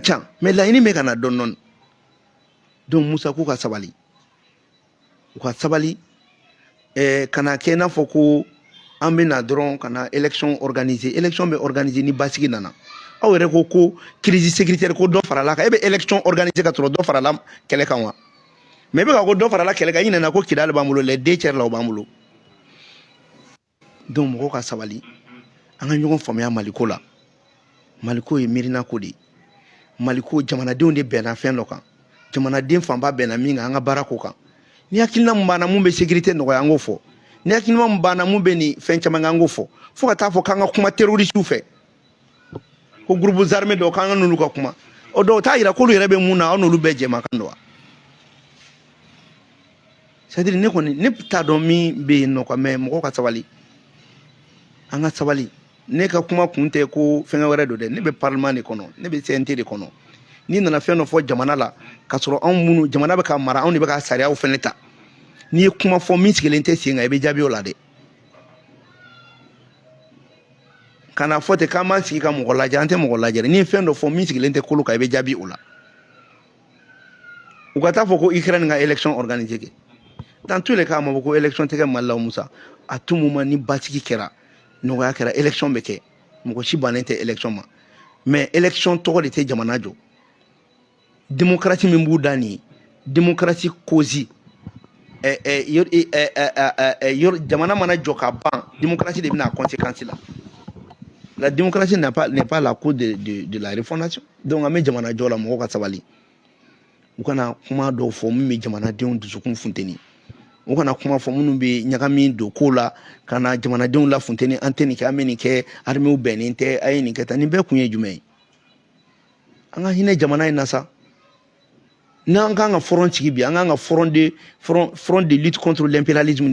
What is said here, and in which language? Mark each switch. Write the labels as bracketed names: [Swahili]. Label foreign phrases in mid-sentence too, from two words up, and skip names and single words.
[Bambara] ca mais laɲini bɛ ka na dɔɔni dɔɔni donc Musa k'u ka sabali u ka sabali kana kɛ n'a fɔ ko an bɛ na dɔrɔn ka na [French] élection organiser [Bambara] élection bɛ organiser ni basigi nana aw yɛrɛ ko [French] crise sécuritaire [Bambara] ko dɔ farala kan e bɛ [French] élection organiser [Bambara] ka sɔrɔ dɔ farala kɛlɛ kan wa mais e bɛ ka ko dɔ farala kɛlɛ kan i ɲinɛna ko Kidali b'an bolo [French] les 2 tiers [Bambara] la o b'an bolo donc mɔgɔw ka sabali an ka ɲɔgɔn faamuya Maliko la Maliko ye miirina ko de ye Maliko jamanadenw de bɛnna fɛn dɔ kan jamanaden fanba bɛnna min kan an ka baara ko kan ni hakilina mun b'an na mun bɛ sécurité nɔgɔya an k'o fɔ ni hakilina mun b'an na mun bɛ nin fɛn caman kɛ an k'o fɔ fo ka taa fɔ k'an ka kuma terroristes fɛ ko [French] groupes armés [Bambara] dɔw k'an ka n'olu ka kuma o dɔw t'a yira k'olu yɛrɛ bɛ mun na aw n'olu bɛɛ jɛmakan don wa [French] c'est à dire [Bambara] ne kɔni ne t'a dɔn min bɛ yen nɔ quoi mais mɔgɔw ka sabali an ka sabali ne ka kuma kun tɛ ko fɛngɛ wɛrɛ don dɛ ne bɛ parlement de kɔnɔ ne bɛ CNT de kɔnɔ n'i nana fɛn dɔ fɔ jamana la ka sɔrɔ anw minnu jamana bɛ ka mara anw de bɛ ka sariyaw fɛnɛ ta n'i ye kuma fɔ min sigilen tɛ sen kan i bɛ jaabi o la dɛ kana fɔ ten k'an b'an sigi ka mɔgɔ lajɛ an tɛ mɔgɔ lajɛ n'i ye fɛn dɔ fɔ min sigilen tɛ kolo kan i bɛ jaabi o la u ka taa fɔ ko Ukraine ka [French] élection organiser [Bambara] kɛ [French] dans tous les cas [Bambara] a ma fɔ ko élection tɛ kɛ Mali la Musa [French] à tout moment [Bambara] ni basigi kɛra nɔgɔya kɛra élection bɛ kɛ mɔgɔ si bannen tɛ élection ma mais élection tɔgɔ de tɛ jamana jɔ démocratie min b'u da nin ye [French] démocratie cause [Bambara] jamana mana jɔ ka ban démocratie de bɛna a conséquence la [French] démocratie n'est pas la cause de la refondation [Bambara] donc an bɛ jamana jɔ la mɔgɔw ka sabali u kana kuma dɔw fɔ min bɛ jamanadenw dusukun funteni u kana kuma fɔ minnu bɛ ɲagami don ko la ka na jamanadenw la funteni an tɛ nin kɛ an bɛ nin kɛ armée bɛnnen tɛ a ye nin kɛ tan nin bɛɛ kun ye jumɛn ye an ka hinɛ jamana in na sa n'an kan ka front sigi bi an kan ka [French] front de lutte contre l'impérialisme